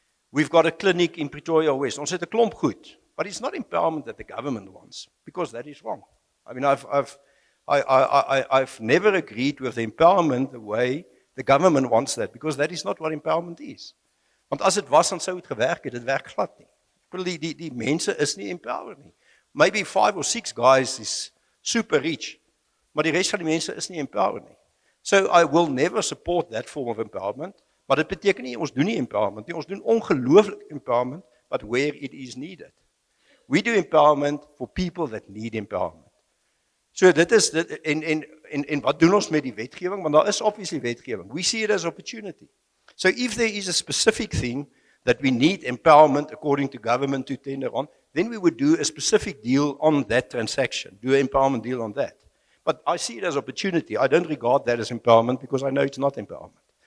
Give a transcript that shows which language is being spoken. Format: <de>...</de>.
<en>We've got a clinic in Pretoria West. Ons het 'n klomp goed, but it's not empowerment that the government wants, because that is wrong. I mean, I've never agreed with the empowerment the way the government wants that, because that is not what empowerment is.</en> <af>Want as dit was, dan sou dit gewerk het, dit werk glad nie. Ek bedoel, die mense is nie empowered nie. Maybe 5 or 6 guys is super rich, maar die rest van die mense is nie empowered nie.</af> <en>So I will never support that form of empowerment, maar dit beteken nie, ons doen nie empowerment nie, ons doen ongelooflik empowerment, but where it is needed. We do empowerment for people that need empowerment.</en> <af>So dit is dit en wat doen ons met die wetgewing? Want daar is obviously wetgewing.</af> <en>We see it as opportunity. So if there is a specific thing that we need empowerment according to government to tender on, then we would do a specific deal on that transaction, do an empowerment deal on that. But I see it as opportunity. I don't regard that as empowerment because I know it's not empowerment.</en>